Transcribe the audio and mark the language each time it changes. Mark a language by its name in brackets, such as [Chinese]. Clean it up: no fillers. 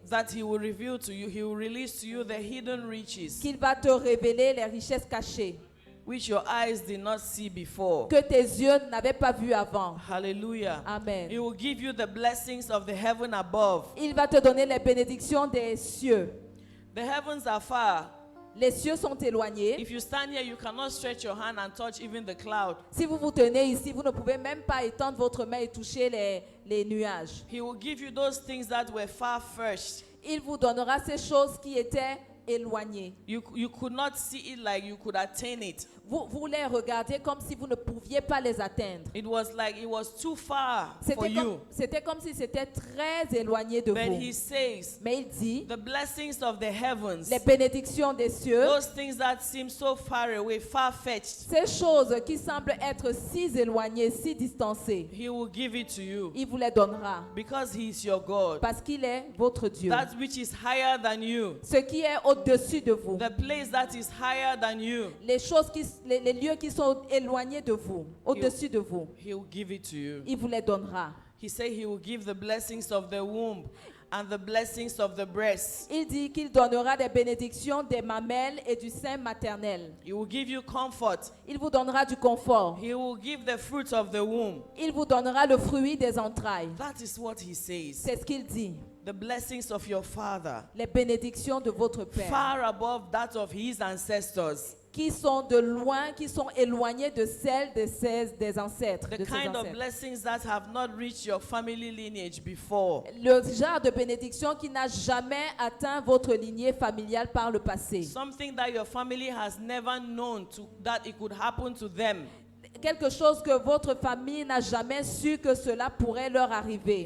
[English] that he will reveal to you, he will release to you the hidden riches [French] qu'il va te révéler les richesses cachées [English] which your eyes did not see before. [French] que tes yeux n'avaient pas vues avant. [English] Hallelujah. Amen. He will give you the blessings of the heaven above. [French] Il va te donner les bénédictions des cieux. [English] The heavens are far. [French] Les cieux sont éloignés. [English] If you stand here, you cannot stretch your hand and touch even the cloud. [French] Si vous vous tenez ici, vous ne pouvez même pas étendre votre main et toucher les nuages. [English] He will give you those things that were far first. [French] Il vous donnera ces choses qui étaient éloignées. [English] You could not see it like you could attain it. [French] Vous les regardez comme si vous ne pouviez pas les atteindre. [English] It was like it was too far for you. [French] C'était comme si c'était très éloigné de [English] But [French] vous. [English] he says, [French] Mais il dit, [English] the blessings of the heavens, [French] les bénédictions des cieux, [English] those things that seem so far away, far-fetched, [French] ces choses qui semblent être si éloignées, si distancées, [English] he will give it to you [French] il vous les donnera. [English] because he is your God. [French] Parce qu'il est votre Dieu. [English] That which is higher than you, [French] Ce qui est au-dessus de vous. [English] the place that is higher than you, [French] Les lieux qui sont éloignés de vous, au-dessus de vous, [English] he will give it to you. [French] il vous les donnera. [English] He said he will give the blessings of the womb and the blessings of the breast. [French] Il dit qu'il donnera des bénédictions des mamelles et du sein maternel. [English] He will give you comfort. [French] Il vous donnera du confort. [English] He will give the fruit of the womb. [French] Il vous donnera le fruit des entrailles. [English] That is what he says. [French] C'est ce qu'il dit. [English] The blessings of your father, [French] Les bénédictions de votre Père, [English] far above that of his ancestors. [French] qui sont de loin, qui sont éloignées de celles des ancêtres. [English] The [French] de ses [English] kind of [French] ancêtres. [English] blessings that have not reached your family lineage before. [French] Le genre de bénédiction qui n'a jamais atteint votre lignée familiale par le passé. [English] Something that your family has never known that it could happen to them. [French] Quelque chose que votre famille n'a jamais su que cela pourrait leur arriver.